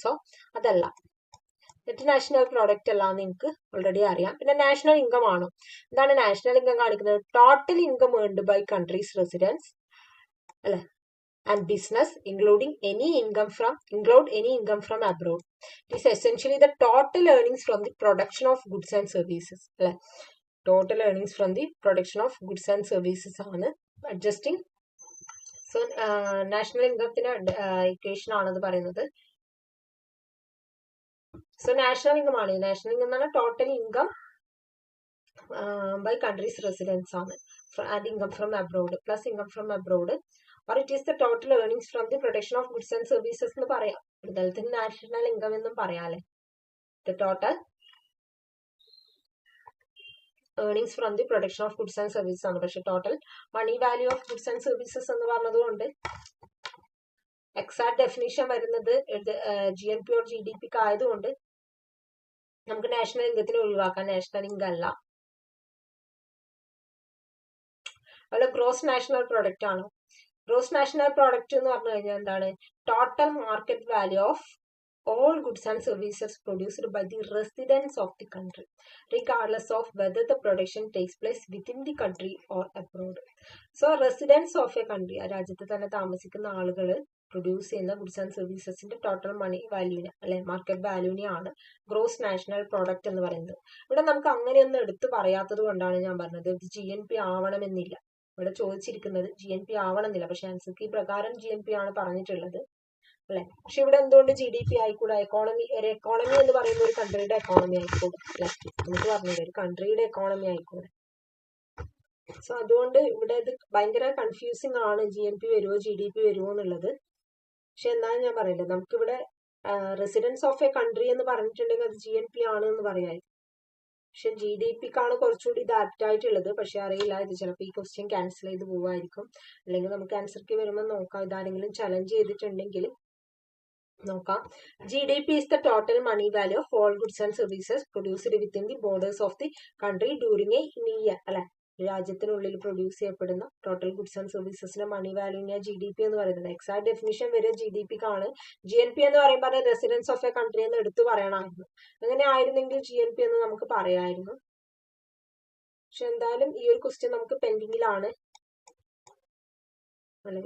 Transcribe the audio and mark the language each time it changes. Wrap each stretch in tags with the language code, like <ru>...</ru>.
<ml>So അതല്ല, net national product അല്ലാന്ന് നിങ്ങൾക്ക് ഓൾറെഡി അറിയാം. പിന്നെ നാഷണൽ ഇൻകം ആണോ? എന്താണ് നാഷണൽ ഇൻകം കാണിക്കുന്നത്?</ml> <en>Total income earned by countries residence, അല്ലെ, and business include any income from abroad. It is essentially the total earnings from the production of goods and services. Total earnings from the production of goods and services ആണ് adjusting.</en> <ml>So national income equation ആണെന്ന് പറയുന്നത്.</ml> <en>So national income ആണ്, national income എന്നാണ് total income by countries residents ആണ്, and income from abroad plus income from abroad or it is the total earnings from the production of goods and services</en> <ml>എന്ന് പറയാം. ഇടത്തരത്തിന് national income എന്നും പറയാല്ലേ.</ml> <en>The total earnings from the production of goods and services ആണ്.</en> <ml>പക്ഷെ</ml> <en>total money value of goods and services</en> <ml>എന്ന് പറഞ്ഞതുകൊണ്ട് exact definition വരുന്നത് GNP or GDP ആയതുകൊണ്ട് നമുക്ക് നാഷണൽ ഇൻകത്തിന് ഒഴിവാക്കാം. നാഷണൽ ഇൻകം അല്ല. അതുപോലെ ഗ്രോസ് നാഷണൽ പ്രൊഡക്റ്റ് ആണ്. ഗ്രോസ് നാഷണൽ പ്രൊഡക്റ്റ് എന്ന് പറഞ്ഞു കഴിഞ്ഞാൽ എന്താണ്?</ml> <en>Total market value of all goods and services produced by the residents of the country, regardless of whether the production takes place within the country or abroad. So residents of a country,</en> <ml>ആ രാജ്യത്ത് തന്നെ താമസിക്കുന്ന ആളുകൾ produce ചെയ്യുന്ന goods and സർവീസസിന്റെ total money വാല്യൂവിനെ അല്ലെ market വാല്യൂവിനെയാണ് gross national product എന്ന് പറയുന്നത്. ഇവിടെ നമുക്ക് അങ്ങനെയൊന്നും എടുത്തു പറയാത്തത് കൊണ്ടാണ് ഞാൻ പറഞ്ഞത് ഇത് GNP ആവണമെന്നില്ല. ഇവിടെ ചോദിച്ചിരിക്കുന്നത് GNP ആവണമെന്നില്ല, പക്ഷെ ആൻസർ കീ പ്രകാരം GNP ആണ് പറഞ്ഞിട്ടുള്ളത് അല്ലെ. പക്ഷെ ഇവിടെ എന്തുകൊണ്ട് GDP ആയിക്കൂടെ? എക്കോണമി എന്ന് പറയുന്ന ഒരു കൺട്രിയുടെ എക്കോണമി ആയിക്കൂടെ അല്ലെ. നമുക്ക് പറഞ്ഞത് ഒരു കൺട്രിയുടെ എക്കോണമി ആയിക്കൂടെ. സോ അതുകൊണ്ട് ഇവിടെ ഇത് ഭയങ്കര കൺഫ്യൂസിങ് ആണ്. GNP വരുമോ GDP വരുമോ എന്നുള്ളത്. പക്ഷെ എന്നാലും ഞാൻ പറയില്ല, നമുക്കിവിടെ റെസിഡൻസ് ഓഫ് എ കൺട്രി എന്ന് പറഞ്ഞിട്ടുണ്ടെങ്കിൽ അത് GNP ആണ് എന്ന് പറയാമായിരുന്നു. പക്ഷെ GDPക്കാണ് കുറച്ചുകൂടി ഇത് ആപ്റ്റ് ആയിട്ടുള്ളത്. പക്ഷെ അറിയില്ല, ഇത് ചിലപ്പോൾ ഈ ക്വസ്റ്റ്യൻ ക്യാൻസൽ ചെയ്ത് പോവായിരിക്കും. അല്ലെങ്കിൽ നമുക്ക് ആൻസർക്ക് വരുമ്പോൾ നോക്കാം. ഇതാരെങ്കിലും ചലഞ്ച് ചെയ്തിട്ടുണ്ടെങ്കിൽ നോക്കാം.</ml> <en>GDP is the total money value of all goods and services produced within the borders of the country during a year അല്ലെ.</en> <ml>രാജ്യത്തിനുള്ളിൽ പ്രൊഡ്യൂസ് ചെയ്യപ്പെടുന്ന total goods and സർവീസസിന്റെ money വാല്യൂവിനെ GDP എന്ന് പറയുന്നത്. എക്സാക്ട് ഡെഫിനിഷൻ വരെ GDPക്കാണ്. GNP എന്ന് പറയുമ്പോൾ residence of A country എന്ന് എടുത്തു പറയണമായിരുന്നു. അങ്ങനെ ആയിരുന്നെങ്കിൽ GNP എന്ന് നമുക്ക് പറയാമായിരുന്നു. പക്ഷെ എന്തായാലും ഈ ഒരു ക്വസ്റ്റ്യൻ നമുക്ക് പെൻഡിങ്ങിലാണ് അല്ലെ.</ml>